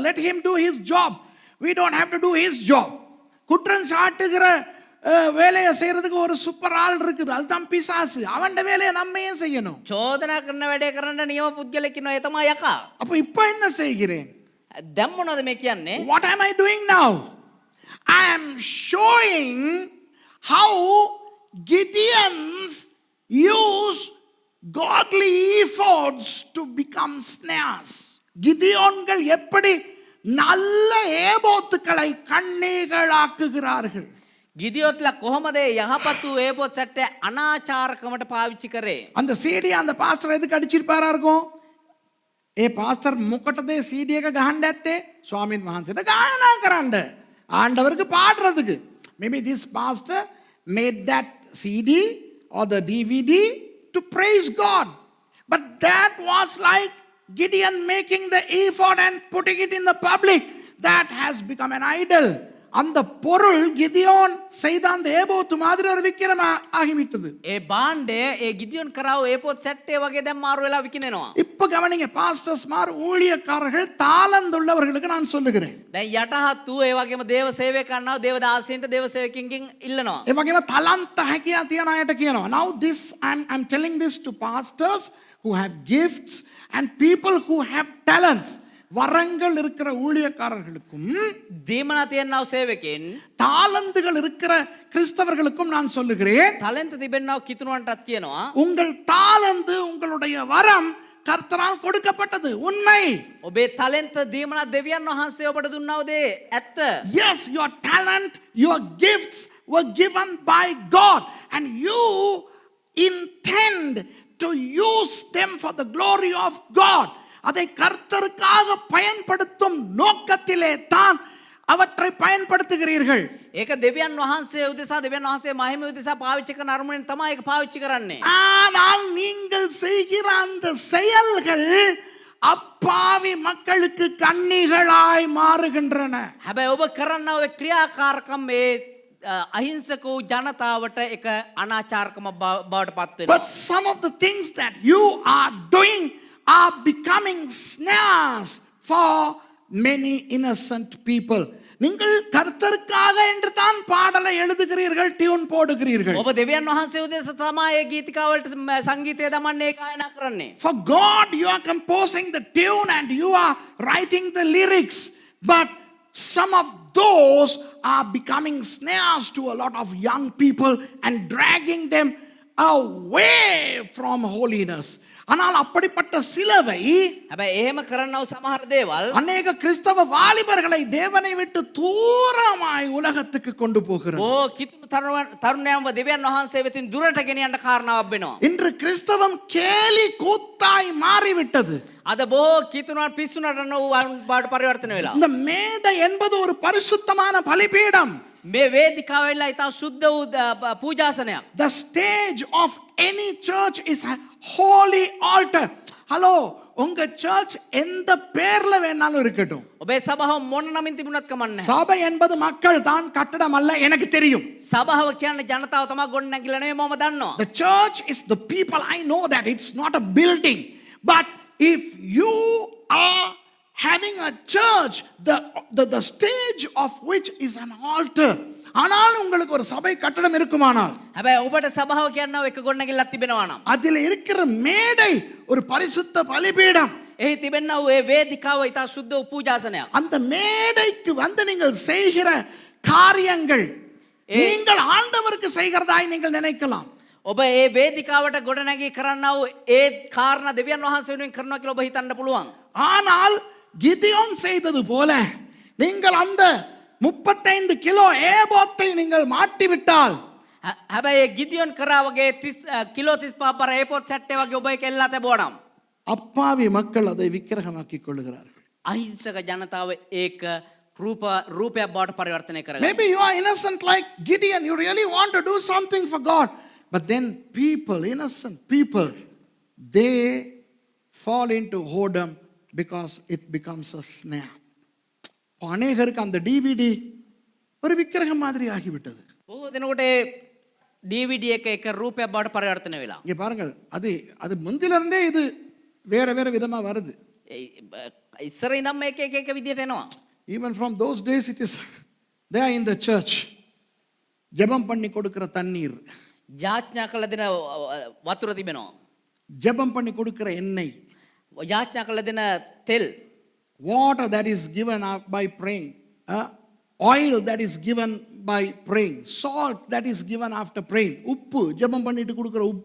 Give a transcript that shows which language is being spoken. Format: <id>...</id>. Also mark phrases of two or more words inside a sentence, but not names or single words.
<en>Let him do his job. We don't have to do his job.</en> <ta>குற்றம் சாட்டுகிற வேலையை செய்யறதுக்கு ஒரு சூப்பர் ஆள் இருக்குது. அதுதான் பிசாசு. அவன்ட வேலையை நம்ம ஏன் செய்யணும்?</ta> <si>චෝදනා කරන වැඩේ කරන්න නියම පුද්ගලෙක් ඉන්නවා. ඒ තමයි යකා.</si> <ta>அப்ப இப்போ என்ன செய்கிறேன்?</ta> <si>දැන් මොනවද මේ කියන්නේ?</si> <en>What am I doing now? I am showing how Gideons use godly efforts to become snares.</en> <ta>கிதியோன்கள் எப்படி நல்ல ஏபோத்துக்களை கண்ணிகளாக்குகிறார்கள்.</ta> <si>ගිදියොත්ලා කොහොමද යහපත් වූ ඒපොත් සැට්ටේ අනාචාරකමට පාවිච්චි කරේ?</si> <ta>அந்த CD அந்த பாஸ்டர் எதுக்கு அடிச்சிருப்பாரா இருக்கும்?</ta> <si>ඒ පාස්ටර් මොකටද CD එක ගහන්න ඇත්තේ? ස්වාමීන් වහන්සේට ගායනා කරන්න.</si> <ta>ආண்டவருக்கு பாடுறதுக்கு.</ta> <en>Maybe this pastor made that CD or the DVD to praise God. But that was like Gideon making the effort and putting it in the public. That has become an idol.</en> <ta>அந்த பொருள் கிதியோன் செய்த அந்த ஏபோத்து மாதிரி ஒரு விக்கிரம் ஆகிவிட்டது.</ta> <si>ඒ බාණ්ඩය ඒ ගිදියොන් කරාව ඒපොත් සැට්ටේ වගේ දැන් මාරු වෙලා විකිනෙනවා.</si> <ta>இப்ப கவனிங்க, பாஸ்டர்ஸ் மார் ஊழியக்காரர்கள் தாளந்துள்ளவர்களுக்கு நான் சொல்லுகிறேன்.</ta> <si>දැන් යටහත් වූ ඒ වගේම දේව සේවකයන්ව දේව දාසයන්ට දේව සේවකින්ගෙන් ඉල්ලනවා. ඒ වගේම තලන්ත හැකියා තියන අයට කියනවා.</si> <en>Now this I'm telling this to pastors who have gifts and people who have talents.</en> <ta>வரங்கள் இருக்கிற ஊழியக்காரர்களுக்கும்</ta> <si>දීමනා තියනව සේවකෙන්</si> <ta>தாளந்துகள் இருக்கிற கிறிஸ்தவர்களுக்கும் நான் சொல்லுகிறேன்.</ta> <si>ටැලන්ට් තිබෙනව කිතුණුවන්ටත් කියනවා.</si> <ta>உங்கள் தாளந்து உங்களுடைய வரம் கர்த்தரால் கொடுக்கப்பட்டது. உண்மை.</ta> <si>ඔබේ ටැලන්ට් දීමනා දෙවියන් වහන්සේ ඔබට දුන්නව දේ ඇත්ත.</si> <en>Yes, your talent, your gifts were given by God and you intend to use them for the glory of God.</en> <ta>அதை கர்த்தருக்காக பயன்படுத்தும் நோக்கத்திலே தான் அவற்றை பயன்படுத்துகிறீர்கள்.</ta> <si>ඒක දෙවියන් වහන්සේ උදෙසා දෙවියන් වහන්සේ මහිම උදෙසා පාවිච්චි කරන අරමුණෙන් තමයි ඒක පාවිච්චි කරන්නේ.</si> <ta>ஆனால் நீங்கள் செய்கிற அந்த செயல்கள் அப்பாவி மக்களுக்கு கண்ணிகளாய் மாறுகின்றன.</ta> <si>හැබැයි ඔබ කරන ඔය ක්‍රියාකාරකම් මේ අහිංසක වූ ජනතාවට එක අනාචාරකම බවට පත් වෙනවා.</si> <en>But some of the things that you are doing are becoming snares for many innocent people.</en> <ta>நீங்கள் கர்த்தருக்காக என்று தான் பாடலை எழுதுகிறீர்கள், டியூன் போடுகிறீர்கள்.</ta> <si>ඔබ දෙවියන් වහන්සේ උදෙසා තමයි ඒ ගීතිකාවලට සංගීතය දමන්නේ ගායනා කරන්නේ.</si> <en>For God you are composing the tune and you are writing the lyrics, but some of those are becoming snares to a lot of young people and dragging them away from holiness.</en> <ta>ஆனால் அப்படிப்பட்ட சிலவை</ta> <si>හැබැයි එහෙම කරනව සමහර දේවල්</si> <ta>அநேக கிறிஸ்தவ வாலிபர்களை தேவனை விட்டு தூரமாய் உலகத்துக்கு கொண்டு போகிறது.</ta> <si>කිතුණු තරුණයන්ව දෙවියන් වහන්සේ වෙතින් දුරට ගෙනියන්න කාරණාවක් වෙනවා.</si> <ta>இன்று கிறிஸ்தவம் கேலி கூத்தாய் மாறிவிட்டது.</ta> <si>අද බොහෝ කිතුණුවන් පිස්සු නටන බවට පරිවර්තන වෙලා.</si> <ta>இந்த மேடை என்பது ஒரு பரிசுத்தமான பலிபீடம்.</ta> <si>මේ වේදිකාව වෙලා ඉතා සුද්ධ වූ පූජාසනයක්.</si> <en>The stage of any church is a holy altar.</en> <ta>ஹலோ, உங்க சர்ச் எந்த பேர்ல வேணாலும் இருக்கட்டும்.</ta> <si>ඔබේ සභාව මොන නමින් තිබුණත් කමක් නැහැ.</si> <ta>சபை என்பது மக்கள் தான், கட்டடம் அல்ல. எனக்கு தெரியும்.</ta> <si>සභාව කියන්නේ ජනතාව තමයි ගොඩ නැගිලා නෙවෙයි මම දන්නවා.</si> <en>The church is the people. I know that it's not a building. But if you are having a church, the stage of which is an altar.</en> <ta>ஆனால் உங்களுக்கு ஒரு சபை கட்டடம் இருக்குமானால்,</ta> <si>හැබැයි ඔබට සභාව කියනවා එක ගොඩනැගිල්ලක් තිබෙනවා නම්</si> <ta>அதில் இருக்கிற மேடை ஒரு பரிசுத்த பலிபீடம்.</ta> <si>එහි තිබෙනා වූ ඒ වේදිකාව ඊට සුද්ධ වූ පූජාසනයක්.</si> <ta>அந்த மேடைக்கு வந்து நீங்கள் செய்கிற காரியங்கள் நீங்கள் ஆண்டவருக்கு செய்கிறதாய் நீங்கள் நினைக்கலாம்.</ta> <si>ඔබ ඒ වේදිකාවට ගොඩනැගී කරන්නා වූ ඒ කාරණා දෙවියන් වහන්සේ වෙනුවෙන් කරනවා කියලා ඔබ හිතන්න පුළුවන්.</si> <ta>ஆனால் கிதியோன் செய்தது போல நீங்கள் அந்த 35 கிலோ ஏபோத்தை நீங்கள் மாட்டிவிட்டால்,</ta> <si>හැබැයි ඒ ගිදියොන් කරා වගේ 30 කිලෝ 35 පර ඒපොත් සැට්ටේ වගේ ඔබ ඒක එල්ලා තිබුණා.</si> <ta>அப்பாவி மக்கள் அதை விக்கிரகமாக்கிக் கொள்ளுகிறார்கள்.</ta> <si>අහිංසක ජනතාව ඒක රූපයක් බවට පරිවර්තනය කරගන්නවා.</si> <en>Maybe you are innocent like Gideon, you really want to do something for God, but then people, innocent people, they fall into whoredom because it becomes a snare.</en> <ta>அநேகருக்கு அந்த டிவிடி ஒரு விக்கிரகம் மாதிரி ஆகிவிட்டது.</ta> <si>බොහෝ දෙනෙකුට DVD එක එක රූපයක් බවට පරිවර්තනය වෙලා.</si> <ta>இங்க பாருங்கள், அது முந்தில இருந்தே இது வேற வேற விதமா வருது.</ta> <si>ඉස්සර ඉඳන් මේක එක එක විදියට එනවා.</si> <en>Even from those days it is there in the church.</en> <ta>ஜெபம் பண்ணி கொடுக்கிற தண்ணீர்,</ta> <si>යාඥා කළ දෙන වතුර තිබෙනවා.</si> <ta>ஜெபம் பண்ணி கொடுக்கிற எண்ணெய்,</ta> <si>යාඥා කළ දෙන තෙල්,</si> <en>water that is given out by praying, oil that is given by praying, salt that is given after praying,</en> <ta>உப்பு ஜெபம் பண்ணிட்டு கொடுக்கிற உப்பு,</ta>